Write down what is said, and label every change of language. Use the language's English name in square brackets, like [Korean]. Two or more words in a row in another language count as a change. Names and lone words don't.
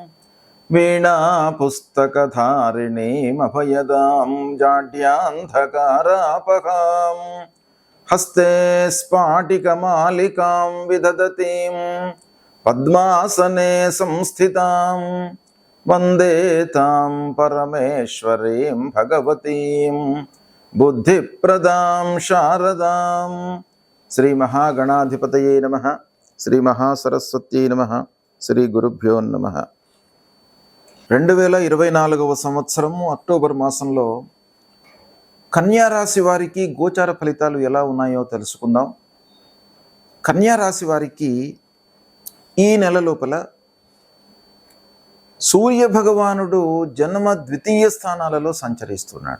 [Sanskrit] वीणापुस्तकधारिणीमभयदां जाड्यान्धकारापहां हस्ते स्फाटिकमालिकां विदधतीं पद्मासने संस्थितां वन्दे तां परमेश्वरीं भगवतीं बुद्धिप्रदां शारदां। श्री महागणाधिपतये नमः। श्री महासरस्वत्यै नमः। శ్రీ గురుభ్యో నమః. [Telugu] 2024 సంవత్సరం అక్టోబర్ మాసంలో కన్యా రాశి వారికి గోచార ఫలితాలు ఎలా ఉన్నాయో తెలుసుకుందాం. కన్యా రాశి వారికి ఈ నెల లోపల సూర్య భగవానుడు జన్మ ద్వితీయ స్థానాలలో సంచరిస్తున్నాడు.